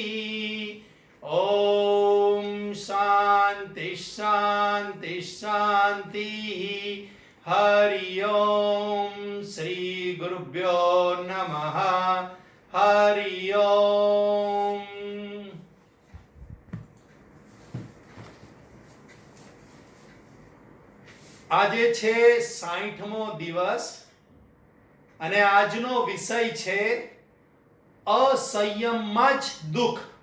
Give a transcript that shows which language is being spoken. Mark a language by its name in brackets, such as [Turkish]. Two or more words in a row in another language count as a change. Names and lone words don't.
[Sanskrit] ओम शांति शांति शांति। हरि ओम श्री गुरुभ्यो नमः। हरि ओम। [Gujarati] આજે છે 60મો દિવસ અને આજનો વિષય છે અસંયમમાં જ દુઃખ.